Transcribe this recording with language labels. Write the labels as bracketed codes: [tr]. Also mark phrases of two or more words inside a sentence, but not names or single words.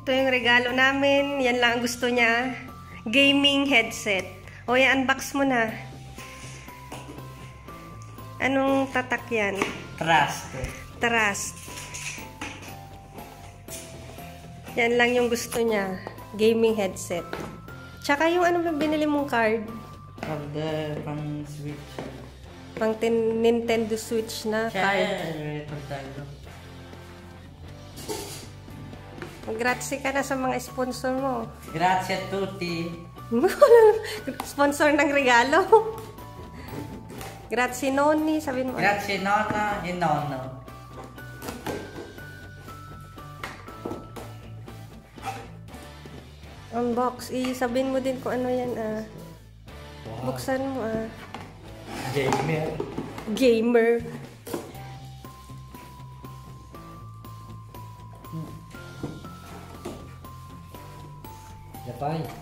[tl] Ito yung regalo namin. Yan lang ang gusto niya. [en] Gaming headset. [tl] O, i-unbox mo na. Anong tatak yan? Trust. Trust. Yan lang yung gusto niya. [en] Gaming headset. [tl] Tsaka yung ano binili mong card? [en] For the pang Switch. [tl] Pang Nintendo Switch na card. Ito tayo. Grazie ka na sa mga sponsor mo. [it] Grazie a tutti. [tl] Sponsor ng regalo. [it] Grazie nonni, [tl] sabihin mo. [it] Grazie nonna e nonno. [tl] Unbox. Sabihin mo din kung ano yan Wow. Buksan mo Gamer. Gamer. Japay.